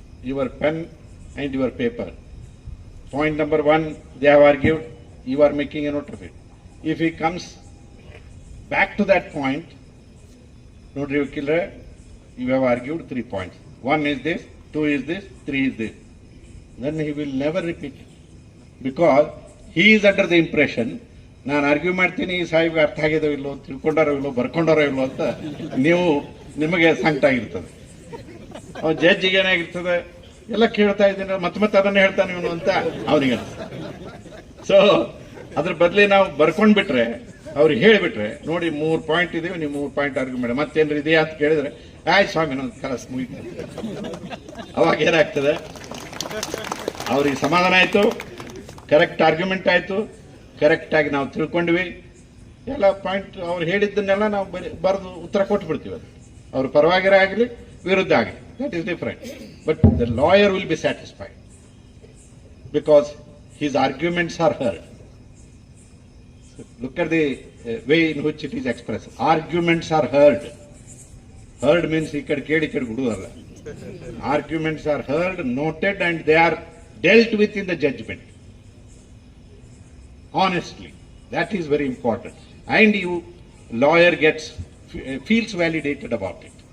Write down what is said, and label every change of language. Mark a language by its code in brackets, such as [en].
[en] your pen and your paper. Point number 1, they have argued, you are making a note of it. If he comes back to that point, [kn] nodri vakilre, [en] you have argued 3 points. 1 is this, 2 is this, 3 is this. Then he will never repeat it. Because he is under the impression, [kn] ನಾನು argue ಮಾಡ್ತೀನಿ ಸಾಹಿಬ್ಗೆ ಅರ್ಥ ಆಗಿದೋ ಇಲ್ಲೋ, ತಿಳ್ಕೊಂಡಾರೋ ಇಲ್ಲೋ, ಬರ್ಕೊಂಡಾರೋ ಇಲ್ಲೋ ಅಂತ ನಿಮಗೆ ಸಂಕಟ ಆಗಿರ್ತದೆ. ಅವ್ನು ಜಡ್ಜಿಗೆ ಏನಾಗಿರ್ತದೆ, ಎಲ್ಲ ಕೇಳ್ತಾ ಇದ್ದೀನಿ ಮತ್ತೆ ಅದನ್ನೇ ಹೇಳ್ತಾನೆ ಇವನು ಅಂತ ಅವನಿಗೆ. ಸೊ ಅದ್ರ ಬದಲಿ ನಾವು ಬರ್ಕೊಂಡ್ಬಿಟ್ರೆ, ಅವ್ರಿಗೆ ಹೇಳಿಬಿಟ್ರೆ, ನೋಡಿ 3 ಪಾಯಿಂಟ್ ಇದೀವಿ, ನೀವು 3 ಪಾಯಿಂಟ್ ಆರ್ಗ್ಯೂ ಮಾಡಿ, ಮತ್ತೇನ್ರಿ ಇದೆಯಾ ಅಂತ ಕೇಳಿದ್ರೆ, ಆಯ್ತು ಸ್ವಾಮಿ ನನ್ನ ಕಲಸ್ ಮುಗಿತ. ಅವಾಗ ಏನಾಗ್ತದೆ, ಅವ್ರಿಗೆ ಸಮಾಧಾನ ಆಯ್ತು, ಕರೆಕ್ಟ್ ಆರ್ಗ್ಯುಮೆಂಟ್ ಆಯ್ತು, ಕರೆಕ್ಟ್ ಆಗಿ ನಾವು ತಿಳ್ಕೊಂಡ್ವಿ. ಎಲ್ಲ ಪಾಯಿಂಟ್ ಅವ್ರು ಹೇಳಿದ್ದನ್ನೆಲ್ಲ ನಾವು ಬರೆದು ಉತ್ತರ ಕೊಟ್ಟು ಬಿಡ್ತೀವಿ. ಅದು ಅವ್ರ ಪರವಾಗಿರ ಆಗಲಿ ವಿರುದ್ಧ ಆಗಲಿ, [en] That is different. But the lawyer will be satisfied because his arguments are heard. Look at the way in which it is expressed. Arguments are heard. Heard means [kn] ikkad kedi ikkad gududalla. [en] Arguments are heard, noted, and they are dealt with in the judgment. Honestly, that is very important. And you, lawyer feels validated about it.